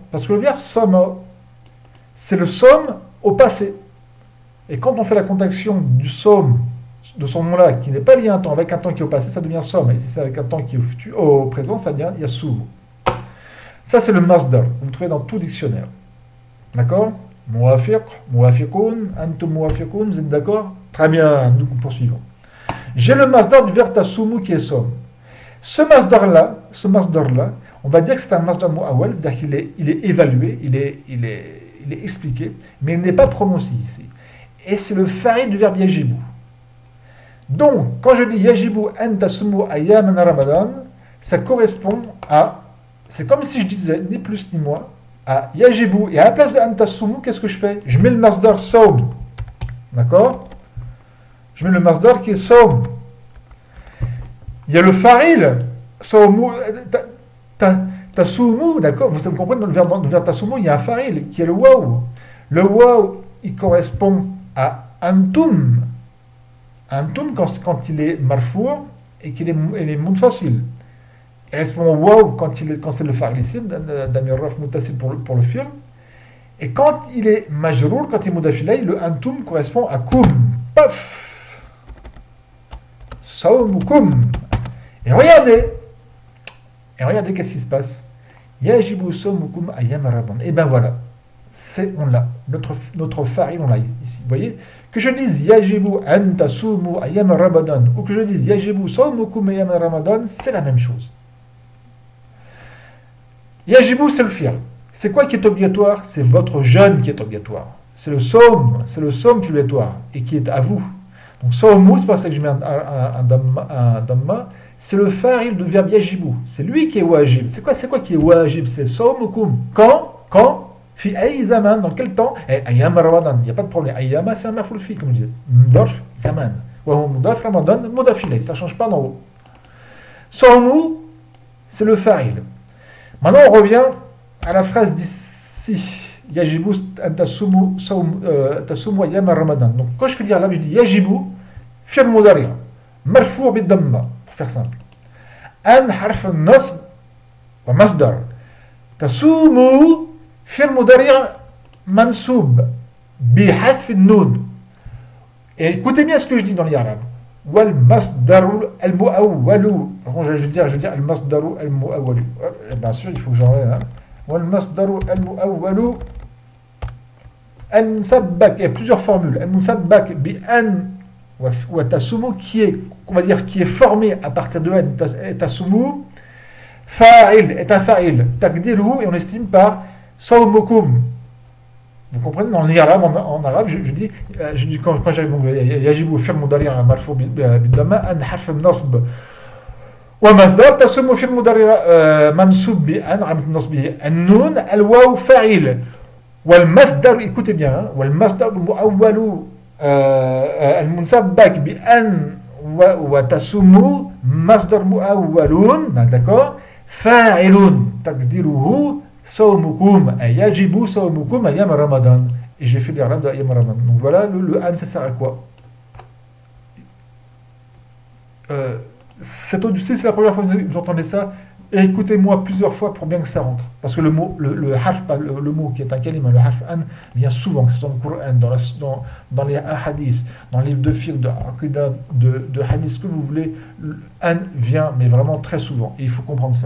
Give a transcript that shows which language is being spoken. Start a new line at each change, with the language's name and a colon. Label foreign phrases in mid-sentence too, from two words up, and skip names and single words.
French: Parce que le verbe soma, c'est le somme au passé. Et quand on fait la contraction du somme, de son nom-là, qui n'est pas lié à un temps, avec un temps qui est au passé, ça devient somme. Et si c'est avec un temps qui est au présent, ça devient yasumu. Ça, c'est le masdar. Vous le trouvez dans tout dictionnaire. D'accord?
Arabic: موافق، موافقون، أنتم موافقون,
French: vous êtes d'accord? Très bien, nous poursuivons. J'ai le masdar du verbe tasumu qui est somme. Ce masdar-là, on va dire que c'est un
Arabic: مصدر مؤول,
French: c'est-à-dire qu'il est évalué, il est expliqué, mais il n'est pas prononcé ici. Et c'est le fa'il du verbe yajibu. Donc, quand je dis
Arabic: يجب أن تصوموا أيام رمضان,
French: ça correspond à, c'est comme si je disais, ni plus ni moins, à yajibu, et à la place de
Arabic: أن تصوموا,
French: qu'est-ce que je fais? Je mets le
Arabic: مصدر صوم.
French: D'accord? Je mets le masdar qui est sawm. Il y a le fa'il,
Arabic: صوم، تصوموا,
French: d'accord? Vous comprenez, dans le verbe tasumu, il y a un fa'il qui est le waw. Le waw, il correspond à antum. Antum, quand il est marfour et qu'il est munfasil. Il correspond au waw quand c'est le fa'il ici,
Arabic: ضمير رفع متصل
French: pour le film. Et quand il est majrour, quand il est mudafilay, le antum correspond à kum. Paf! Sawmukum. Et regardez qu'est-ce qui se passe.
Arabic: يجب صومكم أيام رمضان.
French: Et ben voilà, on l'a. Notre fa'il, on l'a ici. Vous voyez? Que je dise
Arabic: يجب أن تصوموا أيام رمضان
French: ou que je dise
Arabic: يجب صومكم أيام رمضان,
French: c'est la même chose. Yajibu, c'est le fi'l. C'est quoi qui est obligatoire? C'est votre jeûne qui est obligatoire. C'est le sawm qui est obligatoire et qui est à vous. Donc sawmu, c'est pas ça que je mets un damma, c'est le fa'il du verbe yajibu. C'est lui qui est wajib. C'est quoi qui est wajib? C'est sawmukum. Quand?
Arabic: في أي زمان,
French: dans quel temps?
Arabic: أيام رمضان,
French: il n'y a pas de problème. Ayyama, c'est un
Arabic: مفعول فيه,
French: comme je disais.
Arabic: مضاف زمان. وهو مضاف رمضان, مضاف إليه.
French: Ça ne change pas d'en haut. Sawmu, c'est le fa'il. Maintenant, on revient à la phrase d'ici,
Arabic: يجب تصوموا أيام رمضان.
French: Donc quand je fais l'irab, je dis
Arabic: يجب، فعل مضارع، مرفوع بالضمة,
French: pour faire simple.
Arabic: أن حرف نصب ومصدر. تصوموا، فعل مضارع منصوب، بحذف النون.
French: Et écoutez bien ce que je dis dans l'irab.
Arabic: والمصدر المؤول.
French: Je veux dire
Arabic: المصدر المؤول.
French: Bien sûr, il faut que j'enlève. Hein.
Arabic: والمصدر المؤول المسبوك.
French: Il y a plusieurs formules.
Arabic: المسبوك بأن وتصوموا
French: qui est, on va dire, qui est formé à partir de an.
Arabic: تصوموا فاعل
French: est un fa'il. Takdiruhu et on estime par sawmukum. Vous comprenez, dans l'irab en arabe, je dis quand j'arrive,
Arabic: يجب فعل مضارع' مرفوع بالضمة أن حرف النصب ومصدر تصوموا فعل مضارع منصوب بأن علامة نصبه النون الواو فاعل والمصدر,
French: écoutez bien, hein,
Arabic: والمصدر المؤول المنسبك بأن وتصوموا مصدر مؤول, d'accord, فاعل تقديره صومكم، يجب صومكم أيام رمضان.
French: Et j'ai fait l'irab de
Arabic: أيام رمضان.
French: Donc voilà, le an, ça sert à quoi? Cette odyssée, c'est la première fois que vous entendez ça. Et écoutez-moi plusieurs fois pour bien que ça rentre. Parce que le mot, le harf, le mot qui est un kalima, le harf an, vient souvent, que ce soit dans le Coran, dans les hadiths, dans les livres de fiqh, de aqidah, de hadith, ce que vous voulez, an vient, mais vraiment très souvent. Et il faut comprendre ça.